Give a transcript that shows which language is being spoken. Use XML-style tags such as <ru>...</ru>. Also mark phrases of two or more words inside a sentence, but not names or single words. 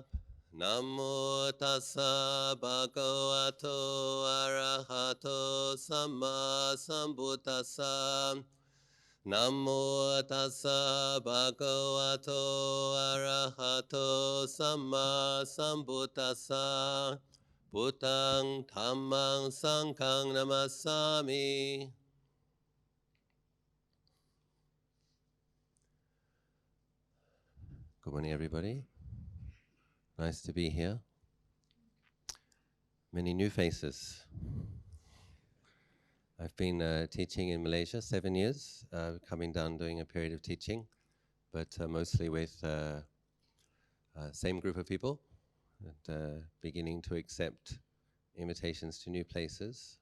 <pi>Namo tassa bhagavato arahato samma sambuddhassa. Namo tassa bhagavato arahato samma sambuddhassa. Buddhang dhammang sanghang namassami.</pi> <en>Good morning, everybody. Nice to be here. Many new faces. I've been teaching in Malaysia 7 years, coming down doing a period of teaching, but mostly with same group of people, and beginning to accept invitations to new places.</en>